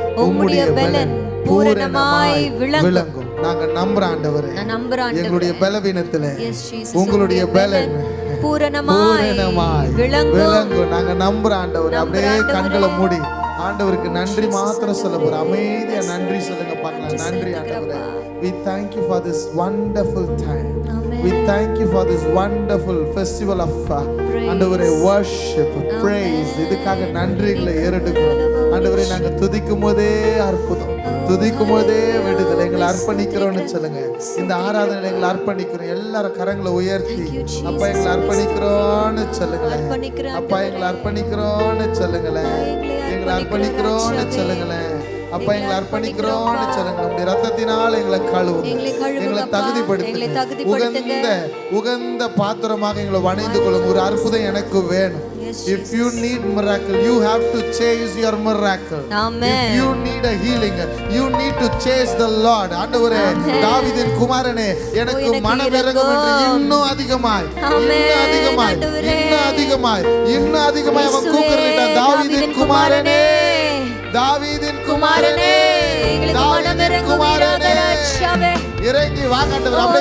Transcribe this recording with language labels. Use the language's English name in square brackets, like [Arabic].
[Tamil] உம்முடைய பலன் பூரணமாய் விளங்கும். நாங்க நம்புற ஆண்டவரே, எங்களுடைய பலவீனத்திலே உங்களுடைய பலன் பூரணமாய் விளங்கும். நாங்க நம்புற ஆண்டவரே. அப்படியே கண்களை மூடி ஆண்டவருக்கு நன்றி மாத்திரம் சொல்ல போறோம். அமைதியா நன்றி சொல்லுங்க பார்க்கலாம். நன்றி ஆண்டவரே. [English] We thank you for this wonderful time. We thank you for this wonderful festival of [Tamil] ஆண்டவரே [English] worship, praise. [Tamil] இதுக்காக நன்றிகளை ஏறெடுக்கிறோம் ஆண்டவரே. நாங்க துதிக்கும் போதே அற்புதம், துதிக்கும் போதே விடுதலை. எங்களை அர்ப்பணிக்கிறோம்னு சொல்லுங்க. இந்த ஆராதனை எங்களை அர்ப்பணிக்கிறோம். எல்லாரும் கரங்களை உயர்த்தி அப்பா எங்களை அர்ப்பணிக்கிறோம்னு சொல்லுங்களேன். அப்பா எங்களை அர்ப்பணிக்கிறோம்னு சொல்லுங்களேன். எங்களை அர்ப்பணிக்கிறோம்னு சொல்லுங்களேன். அப்பா எங்களை அர்ப்பணிக்கிறோம்னு சொல்லுங்க. உங்களுடைய ரத்தத்தினால் எங்களை கழுவும், எங்களை தகுதிப்படுத்துங்க. உகந்த பாத்திரமாக எங்களை வணைந்து கொள்ளுங்க. ஒரு அற்புதம் எனக்கு வேணும். [English] If you need miracle, you have to chase your miracle. Amen. If you need a healing, you need to chase the Lord. [Tamil] ஆண்டவரே, தாவீதின் குமாரனே, எனக்கு மனமிரங்கும் என்று இன்னும் அதிகமாய், இன்னும் அதிகமாய், இன்னும் அதிகமாய், இன்னும் அதிகமாய் அவன் கூப்பிடுறான். தாவீதின் குமாரனே, தாவீதின் குமாரனே, தாவீதின் குமாரனே, இறங்கி வாங்க ஆண்டவரே.